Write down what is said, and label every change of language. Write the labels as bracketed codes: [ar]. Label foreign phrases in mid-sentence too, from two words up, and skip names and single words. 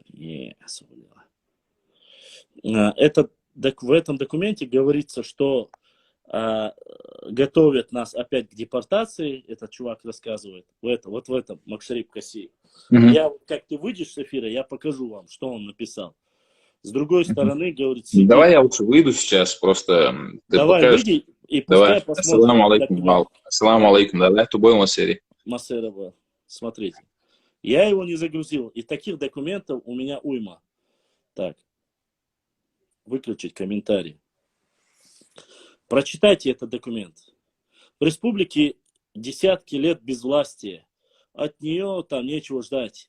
[ru] В этом документе говорится, что готовят нас опять к депортации, этот чувак рассказывает, вот в этом Макшарип Каси. Мгм. Я, как ты выйдешь с эфира, я покажу вам, что он написал. С другой Мгм. стороны, говорит, Давай сидит. я лучше выйду сейчас, просто ты Давай, покажешь. выйди и Давай. пускай посмотрит [ar] السلام عليكم. [ru] документ. Ассаламу Да, алейкум. Да, тубой масери. Масерова. Смотрите. Я его не загрузил. И таких документов у меня уйма. Так, выключить комментарий. Прочитайте этот документ. В республике десятки лет безвластия. От нее там нечего ждать.